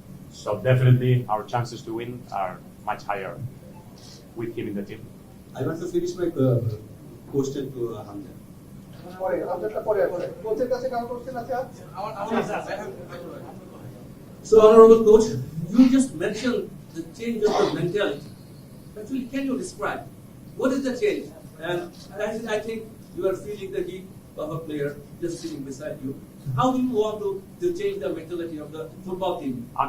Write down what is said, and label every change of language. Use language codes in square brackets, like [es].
[en] So definitely our chances to win are much higher with him in the team. I want to finish my question to Hamza. [bn] পরে আমজাটা পরে কোচের কাছে কারো question আছে? [en] So, Honorable Coach, you just mentioned the change of the mentality. Actually, can you describe what is the change? And I think you are feeling the heat of a player just sitting beside you. How do you want to change the mentality of the football team?